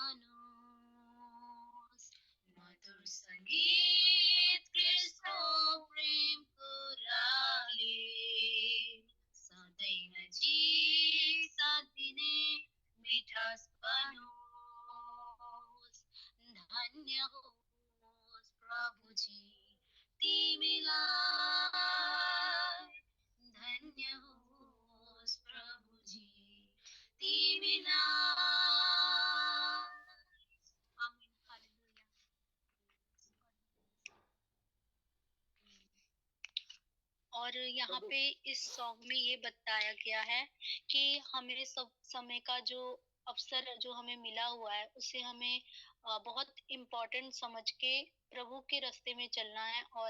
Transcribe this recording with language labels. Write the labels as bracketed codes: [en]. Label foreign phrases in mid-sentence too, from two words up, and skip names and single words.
[ne] बनोस् मधुर सङ्गीत ख्रीष्टको प्रेमको रागले सधैँ नजिक साथ दिने मिठास बनोस् धन्य होस् प्रभुजी तिमीलाई धन्य होस् प्रभुजी तिमीलाई आमीन हालेलुया [hi] और यहाँ पे इस सॉन्ग में ये बताया गया है कि हमें सब समय का जो अवसर जो हमें मिला हुआ है उसे हमें बहुत इम्पोर्टेंट समझ के प्रभु के रास्ते में चलना है